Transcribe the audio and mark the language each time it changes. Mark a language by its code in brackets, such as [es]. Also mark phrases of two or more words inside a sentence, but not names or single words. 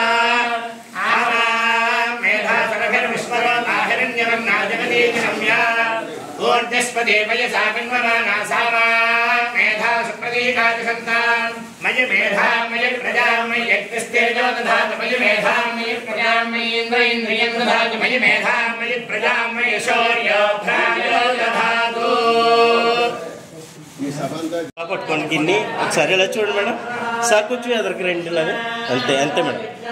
[sa] आमा मेधा सरभिर्विश्वरोता हिरण्यवर्णा जगती रम्या ऊर्ध्वस्पति वयसा कन्वमाना सामा मेधा सुप्रतीकादिसन्तान् मयि मेधा मयि प्रजा मयि यज्ञस्तेजो दधातु मयि मेधा मयि प्रजा मयि इन्द्रियं दधातु मयि मेधा मयि प्रजा मयि शौर्यो भ्राजो दधातु [te] పట్టుకోండి గిన్ని ఒకసారి ఇలా చూడండి మేడం సార్ కొంచెం ఎదురుకు రండి ఇలాగా అంతే అంతే మేడం